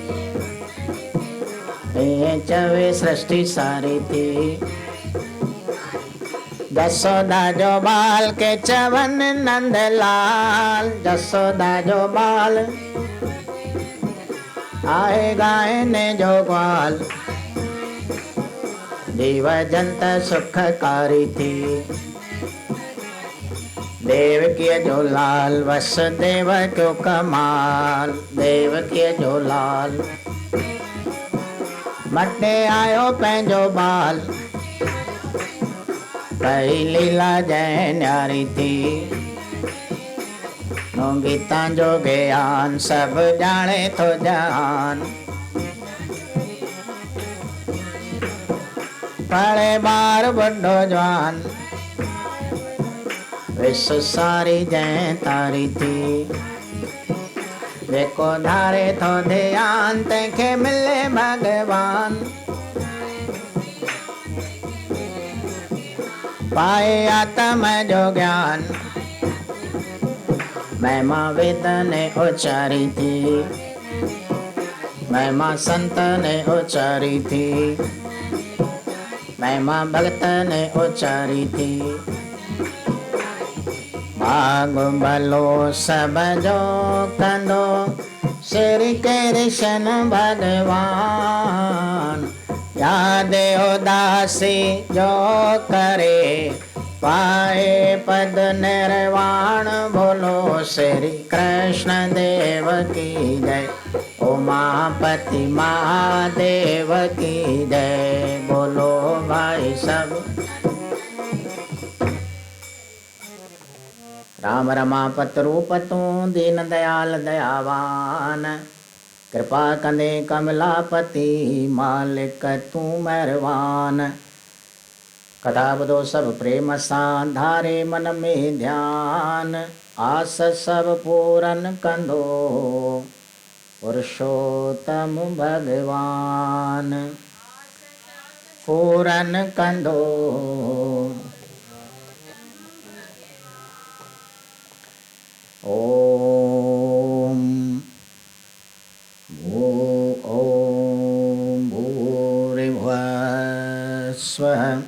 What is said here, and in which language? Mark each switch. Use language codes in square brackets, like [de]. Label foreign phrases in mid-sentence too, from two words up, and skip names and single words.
[sd] चवे सृष्टि सारी थी जसोदा जो बाल के चवन नंदलाल जसोदा जो बाल आए गाय ने जो ग्वाल जीव जंत सुखकारी थी देव के जो लाल वसुदेव क्यों कमाल देव के जो लाल मटे आयो पंहिंजो बाल कई लीला जय न्यारी थी गीता जो ज्ञान सब जाने तो जान पढ़े बार बुढ़ो जवान विश्व सारी जय तारी थी जेको धारे थो ध्यान तंहिंखे मिले भगवान पाए आत्म जो ज्ञान महिमा वेद ने उचारी थी महिमा संत ने उचारी थी महिमा भक्त ने उचारी थी भाग भलो सब जो कंदो श्री कृष्ण भगवान याद उदासी जो करे पाए पद निर्वाण [hi] बोलो श्री कृष्ण देव की जय उमापति महादेव की जय बोलो भाई सब [sd] राम रमापत रूप तू दीन दयाल दयावान कृपा कंदे कमलापति मालिक तू मेहरबान कथा ॿुधो सब प्रेम सां धारे मन में ध्यान आस सब पूरन कंदो पुरुषोत्तम भगवान पूरन कंदो [sa] ओम भूर्भुवः स्वः